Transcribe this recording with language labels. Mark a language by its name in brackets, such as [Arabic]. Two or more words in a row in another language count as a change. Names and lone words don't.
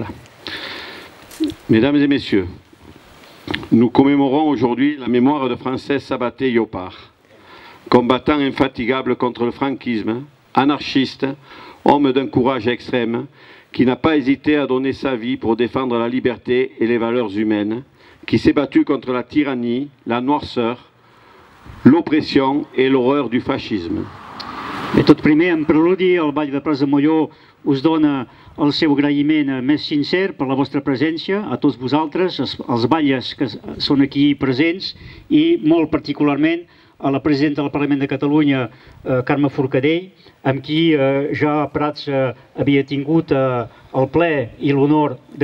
[French] Mesdames et messieurs, nous commémorons aujourd'hui la mémoire de Francesc Sabaté Llopart, combattant infatigable contre le franquisme, anarchiste, homme d'un courage extrême, qui n'a pas hésité à donner sa vie pour défendre la liberté et les valeurs humaines, qui s'est battu contre la tyrannie, la noirceur, l'oppressió et l'horreur du fascisme. [Catalan] Bé, tot primer, en preludi, el Ball de Prats de Molló us dona el seu agraïment més sincer per la vostra presència, a tots vosaltres, els batlles que són aquí presents i molt particularment a la presidenta del Parlament de Catalunya, Carme Forcadell, amb qui ja Prats havia tingut el ple i l'honor d'acollir.